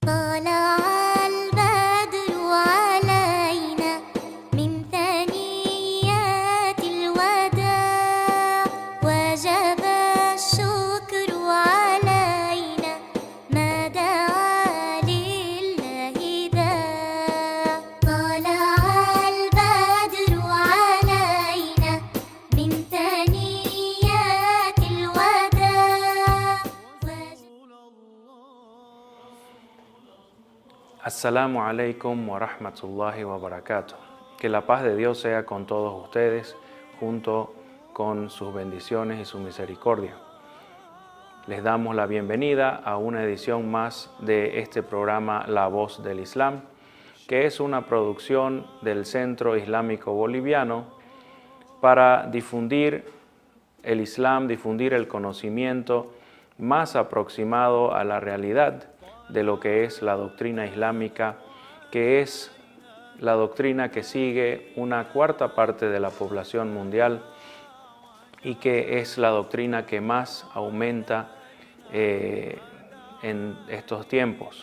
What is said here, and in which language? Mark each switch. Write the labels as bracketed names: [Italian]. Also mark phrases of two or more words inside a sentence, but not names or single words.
[Arabic] طلع البدر علينا من ثنيات الوداع وجب الشكر علينا ما دعا لله داع طلع البدر علينا من ثنيات الوداع السلام عليكم ورحمة الله وبركاته. [Spanish] Que la paz de Dios sea con todos ustedes, junto con sus bendiciones y su misericordia. Les damos la bienvenida a una edición más de este programa La Voz del Islam, que es una producción del Centro Islámico Boliviano para difundir el Islam, difundir el conocimiento más aproximado a la realidad de lo que es la doctrina islámica, que es la doctrina que sigue una cuarta parte de la población mundial y que es la doctrina que más aumenta en estos tiempos.